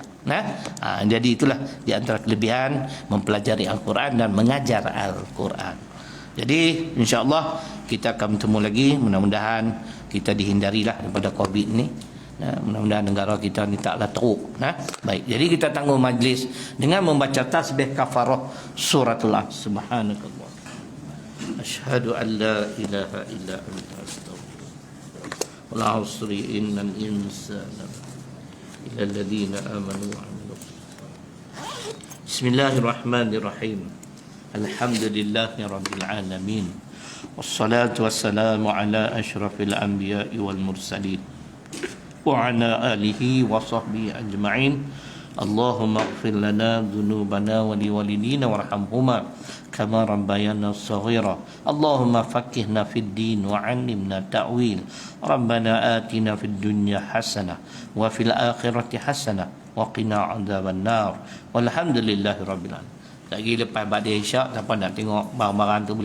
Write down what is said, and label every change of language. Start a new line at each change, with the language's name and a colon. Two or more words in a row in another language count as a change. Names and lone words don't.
Malay: Jadi itulah di antara kelebihan mempelajari Al-Quran dan mengajar Al-Quran. Jadi insya-Allah kita akan bertemu lagi. Mudah-mudahan kita dihindarilah daripada Covid ni. Mudah-mudahan negara kita ni taklah teruk. Baik. Jadi kita tangguh majlis dengan membaca tasbih kafarah suratul As.
Arabic: Subhanakallah. أشهد أن لا إله إلا أنت أستغفرك وأتوب إليك. إن الإنسان إلا الذين آمنوا وعملوا. بسم الله الرحمن الرحيم. الحمد لله رب العالمين. والصلاة والسلام على أشرف الأنبياء والمرسلين وعلى آله وصحبه أجمعين. اللهم اغفر لنا ذنوبنا ولوالدينا وارحمهما كما ربيانا صغيرا. اللهم فقهنا في الدين وعلمنا التأويل. ربنا آتنا في الدنيا حسنة وفي الآخرة حسنة وقنا عذاب النار. والحمد لله رب العالمين.
Malay: Lagi lepas ba'da isyak siapa nak tengok barang-barang tu boleh